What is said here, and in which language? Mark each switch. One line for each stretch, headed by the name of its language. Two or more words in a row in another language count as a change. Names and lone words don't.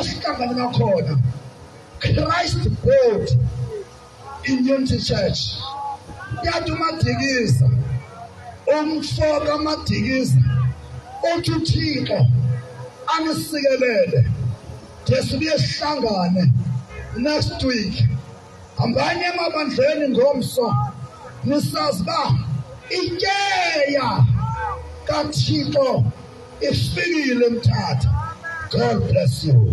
Xhosa: sihlangana khona Christ board in Unity Church yathi uMadikiza umfoka uMadikiza uthi uThixo anisikelele sibuye sihlangane
English: next week
Xhosa: hambani emabandleni ngomso nisazi ba ikeya kaThixo ifikile mthatha.
English: God bless you.